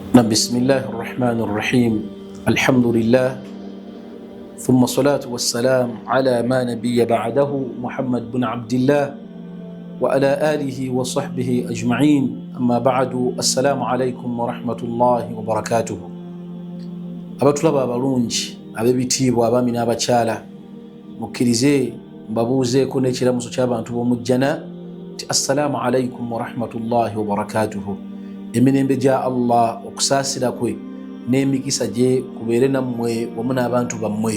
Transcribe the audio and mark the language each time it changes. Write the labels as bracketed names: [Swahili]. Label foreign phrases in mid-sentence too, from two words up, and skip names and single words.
[Arabic] بسم الله الرحمن الرحيم الحمد لله ثم الصلاة والسلام على ما نبي بعده محمد بن عبد الله وعلى آله وصحبه أجمعين أما بعد السلام عليكم ورحمة الله وبركاته [Ganda] abatulaba abalungi ab'ebitiibwa abaami n'abakyala mukkirize mbabuuzeeko n'ekiramuso ky'abantu b'omujjana ti [Arabic] السلام عليكم ورحمة الله وبركاته. [Ganda] Emirembe gya Allah okusaasira kwe n'emikisa gye kubeere nammwe wamu n'abantu bammwe.